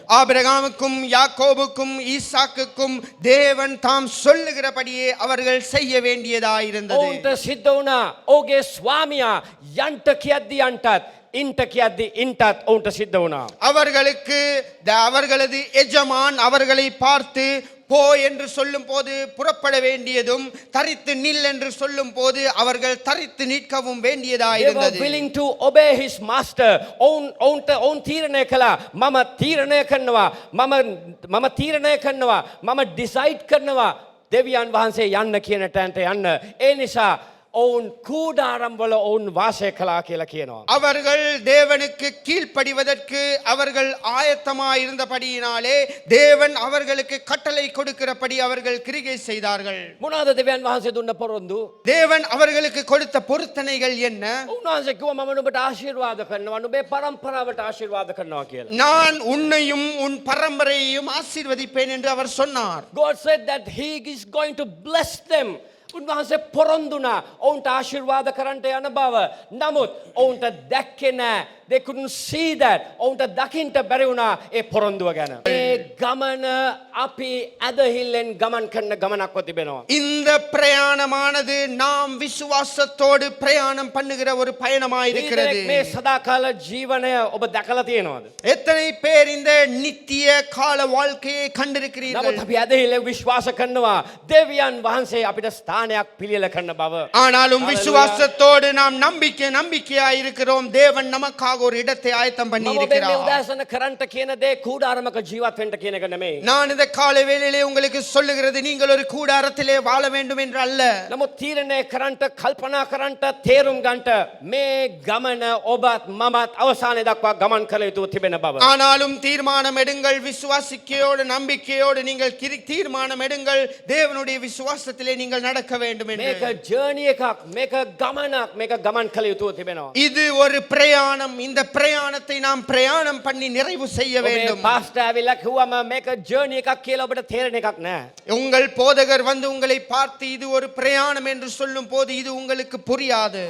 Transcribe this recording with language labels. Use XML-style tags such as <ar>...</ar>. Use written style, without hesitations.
<ta>ஆபிரகாமுக்கும் யாக்கோபுக்கும் ஈசாக்குக்கும் தேவன் தாம் சொல்லுகிறபடியே அவர்கள் செய்ய வேண்டியதாயிருந்தது.</ta> <si>ඔවුන්ට සිද්ධ වුණා ඔහුගේ ස්වාමියා යන්ට කියද්දි යන්ටත් ඉන්ට කියද්දි ඉන්ටත් ඔවුන්ට සිද්ධ වුණා.</si> <ta>அவர்களுக்கு அவர்களது எஜமான் அவர்களை பார்த்து போ என்று சொல்லும் போது புறப்பட வேண்டியதும் தரித்து நில் என்று சொல்லும் போது அவர்கள் தரித்து நிற்கவும் வேண்டியதாயிருந்தது.</ta> <en>They were willing to obey his master.</en> <si>ඔවුන් තීරණය කළා මම තීරණය කරනවා මම තීරණය කරනවා මම ඩිසයිඩ් කරනවා දෙවියන් වහන්සේ යන්න කියන තැනට යන්න. ඒ නිසා ඔවුන් කූඩාරම් වල ඔවුන් වාසය කළා කියලා කියනවා.</si> <ta>அவர்கள் தேவனுக்கு கீழ்ப்படிவதற்கு அவர்கள் ஆயத்தமாய் இருந்தபடியினாலே தேவன் அவர்களுக்கு கட்டளை கொடுக்கிறபடி அவர்கள் கிரியை செய்தார்கள்.</ta> <si>මොනවාද දෙවියන් වහන්සේ දුන්න පොරොන්දු?</si> <ta>தேவன் அவர்களுக்கு கொடுத்த பொருத்தனைகள் என்ன?</ta> <si>උන්වහන්සේ කිව්වා මම නුඹට ආශිර්වාද කරනවා නුඹේ පරම්පරාවට ආශිර්වාද කරනවා කියලා.</si> <ta>நான் உன்னையும் உன் பரம்பரையையும் ஆசீர்வதிப்பேன் என்று அவர் சொன்னார்.</ta> <en>God said that he is going to bless them.</en> <si>උන්වහන්සේ පොරොන්දුනා ඔවුන්ට ආශිර්වාද කරන්නට යන බව. නමුත් ඔවුන්ට දැක්කේ නැහැ.</si> <en>They couldn't see that.</en> <si>ඔවුන්ට දකින්න බැරි වුණා ඒ පොරොන්දුව ගැන. ඒ ගමන අපි ඇදහිල්ලෙන් ගමන් කරන ගමනක්ව තිබෙනවා.</si> <ta>இந்த பிரயாணமானது நாம் விசுவாசத்தோடு பிரயாணம் பண்ணுகிற ஒரு பயணமாய் இருக்கிறது.</ta> <si>මේ සදාකාල ජීවනය ඔබ දැකලා තියෙනවද?</si> <ta>எத்தனை பேர் இந்த நித்திய கால வாழ்க்கையை கண்டிருக்கிறீர்கள்?</ta> <si>නමුත් අපි ඇදහිල්ලෙන් විශ්වාස කරනවා දෙවියන් වහන්සේ අපිට ස්ථානයක් පිළියෙල කරන බව.</si> <ta>ஆனாலும் விசுவாசத்தோடு நாம் நம்பிக்கையாய் இருக்கிறோம். தேவன் நமக்காக ஒரு இடத்தை ஆயத்தம் பண்ணி</ta> <si>මම මේ</si> <ta>இருக்கிறார்.</ta> <si>උදෑසන කරන්ට කියන දේ කූඩාරමක ජීවත් වෙන්න කියන එක නෙමෙයි.</si> <ta>நான் இந்த காலை வேளையிலே உங்களுக்கு சொல்லுகிறது நீங்கள் ஒரு கூடாரத்திலே வாழ வேண்டும் என்று அல்ல.</ta> <si>නමුත් තීරණය කරන්ට කල්පනා කරන්ට තේරුම් ගන්නට මේ ගමන ඔබත් මමත් අවසානයේ දක්වා ගමන් කළ යුතු තිබෙන බව.</si> <ta>ஆனாலும் தீர்மானம் எடுங்கள். விசுவாசிக்கையோடு நம்பிக்கையோடு நீங்கள் தீர்மானம் எடுங்கள். தேவனுடைய விசுவாசத்திலே நீங்கள் நடக்க வேண்டும் என்று.</ta> <si>මේක ජර්නි එකක් මේක ගමනක් මේක ගමන් කළ යුතු තිබෙනවා.</si> <ta>இது ஒரு பிரயாணம். இந்த பிரயாணத்தை நாம் பிரயாணம் பண்ணி நிறைவு செய்ய வேண்டும்.</ta> <si>පාස්ටර් ඇවිල්ලා කිව්වම මේක ජර්නි එකක් කියලා ඔබට තේරෙන එකක් නෑ.</si> <ta>உங்கள் போதகர் வந்து உங்களை பார்த்து இது ஒரு பிரயாணம் என்று சொல்லும் போது இது உங்களுக்கு புரியாது.</ta>